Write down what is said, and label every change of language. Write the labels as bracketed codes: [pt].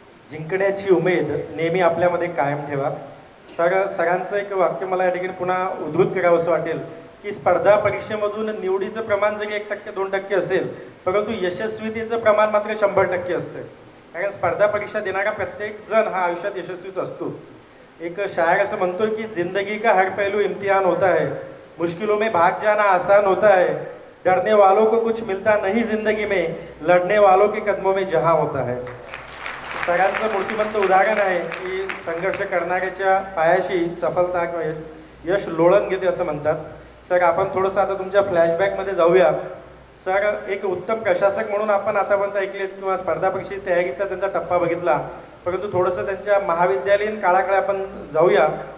[mr] जिंकण्याची उमेद नेहमी आपल्यामध्ये कायम ठेवा. सरांचं एक वाक्य मला या ठिकाणी पुन्हा उद्धृत करावं असं वाटेल की स्पर्धा परीक्षेमधून निवडीचं प्रमाण जरी 1%-2% असेल, परंतु यशस्वीतेचं प्रमाण मात्र 100% असतं. कारण स्पर्धा परीक्षा देणारा प्रत्येक जण हा आयुष्यात यशस्वीच असतो. एक शायर असं म्हणतो की [hi] जिंदगी का हर पहलू इम्तिहान होता है, मुश्किलों में भाग जाना आसान होता है, डरने वालों को कुछ मिलता नहीं जिंदगी में, लढने वालों के कदमों में जहां होता है. [mr] सगळ्यांचं मूर्तिमंत उदाहरण आहे की संघर्ष करणाऱ्याच्या पायाशी सफलता किंवा यश लोळण घेते असं म्हणतात. सर, आपण थोडंसं आता तुमच्या फ्लॅशबॅकमध्ये जाऊया. सर, एक उत्तम प्रशासक म्हणून आपण आतापर्यंत ऐकलेत किंवा स्पर्धा परीक्षेची तयारीचा त्यांचा टप्पा बघितला, परंतु थोडंसं त्यांच्या महाविद्यालयीन काळाकडे आपण जाऊया.